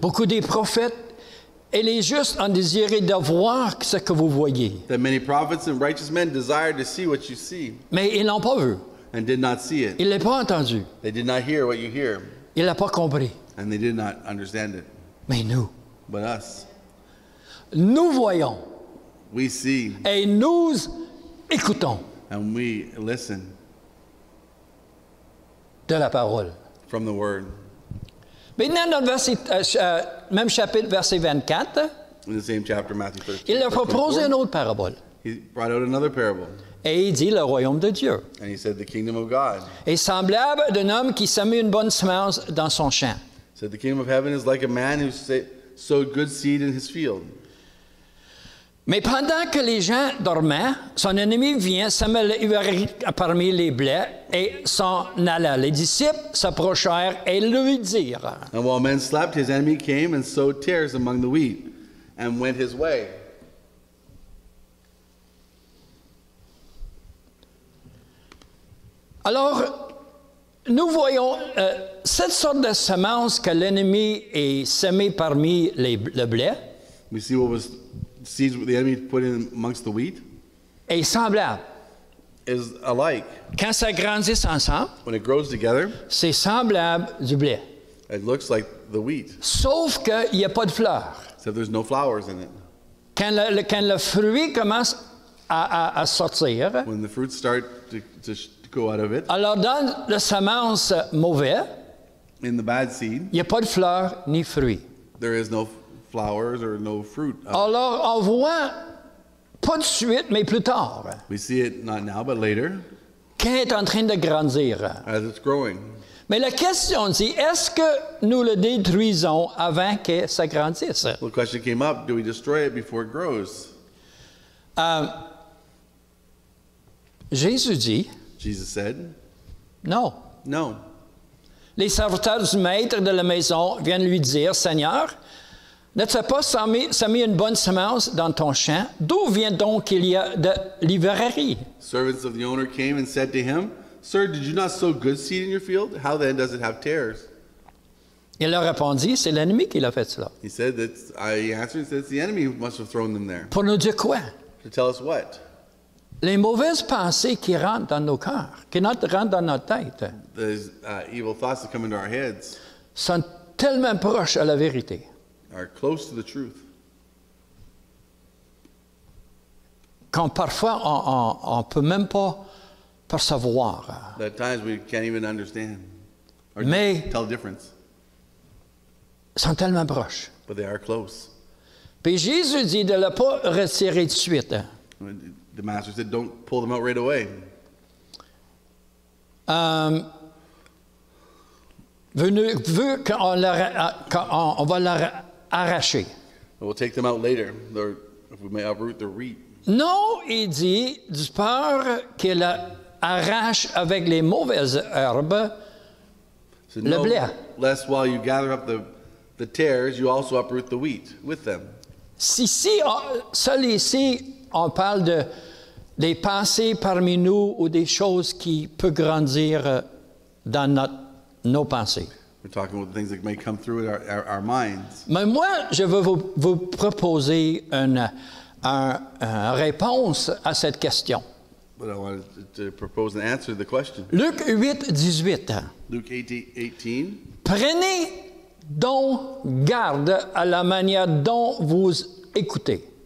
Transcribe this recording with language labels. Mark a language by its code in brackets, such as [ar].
[fr] Beaucoup des prophètes et les justes ont désiré de voir ce que vous voyez, [en] that many prophets and righteous men desired to see what you see, [fr] mais ils l'ont pas vu. [en] and did not see it. [fr] Ils ne l'ont pas entendu. [en] They did not hear what you hear, [fr] Ils l'ont pas compris. [en] and they did not understand it. [fr] Mais nous, [en] But us, [fr] nous voyons [en] we see, [fr] et nous écoutons [en] and we listen [fr] de la parole. [en] from the word. [fr] Maintenant, dans le verset, même chapitre, verset 24, [en] In the same chapter, Matthew 13. [fr] il leur [en] verse [fr] propose [en] 24, [fr] une autre parabole. [en] he brought out another parable, [fr] Et il dit le royaume de Dieu [en] and he said, The kingdom of God. [fr] est semblable d'un homme qui sème une bonne semence dans son champ. [en] He said, The kingdom of heaven is like a man who sowed good seed in his field. [fr] Mais pendant que les gens dormaient, son ennemi vient s'améliorer parmi les blés et s'en alla. Les disciples s'approchèrent et lui dirent, [en] And while men slept, his enemy came and sowed tares among the wheat, and went his way. [fr] alors, nous voyons cette sorte de semence que l'ennemi est semé parmi le blé [en] We see what was seeds the enemy put in amongst the wheat [fr] est semblable. [en] is alike. [fr] Quand ça grandit ensemble, [en] When it grows together, [fr] c'est semblable du blé. [en] it looks like the wheat, [fr] Sauf qu'il n'y a pas de fleurs. [en] except there's no flowers in it. [fr] Quand le fruit commence à sortir, [en] When the fruits start to go out of it, [fr] alors dans la semence mauvaise, [en] in the bad seed, [fr] il n'y a pas de fleurs ni fruits. [en] there is no flowers or no fruit. [fr] Alors on voit, pas de suite, mais plus tard, [en] We see it not now, but later, [fr] quand il est en train de grandir. [en] as it's growing. [fr] Mais la question dit, est-ce que nous le détruisons avant que ça grandisse? [en] The question came up, do we destroy it before it grows? [fr] Jésus dit, [en] Jesus said, [fr] non. [en] no. [fr] Les serviteurs du maître de la maison viennent lui dire, Seigneur, n'as-tu pas semé une bonne semence dans ton champ? D'où vient donc qu'il y a de l'ivraie? [en] Servants of the owner came and said to him, Sir, did you not sow good seed in your field? How then does it have tares? [fr] Il leur répondit, c'est l'ennemi qui l'a fait cela. [en] He said that he answered and said it's the enemy who must have thrown them there. [fr] Pour nous dire quoi? [en] To tell us what? [fr] Les mauvaises pensées qui rentrent dans nos cœurs, qui rentrent dans notre tête, [en] Those evil thoughts that come into our heads [fr] sont tellement proches à la vérité. [en] are close to the truth. [fr] Quand parfois on ne peut même pas percevoir. [en] That at times we can't even understand or [fr] Mais- [en] tell the difference, [fr] Sont tellement proches. [en] but they are close. [fr] Puis Jésus dit de ne le pas retirer de suite. [en] The master said, don't pull them out right away. [fr] Veut qu'on va leur arracher. [en] We'll take them out later, if we may uproot the wheat. [fr] Non, il dit, du peur qu'il arrache avec les mauvaises herbes [en] So [fr] le blé. [en] lest while you gather up the tares, you also uproot the wheat with them. [fr] Seul ici, on parle des pensées parmi nous ou des choses qui peuvent grandir dans nos pensées. [en] We're talking about things that may come through our minds. [fr] Mais moi, je veux vous proposer une réponse à cette question. [en] But I wanted to propose an answer to the question. [fr] Luc 8, 18. [en] Luke 18. [fr] Prenez donc garde à la manière dont vous écoutez,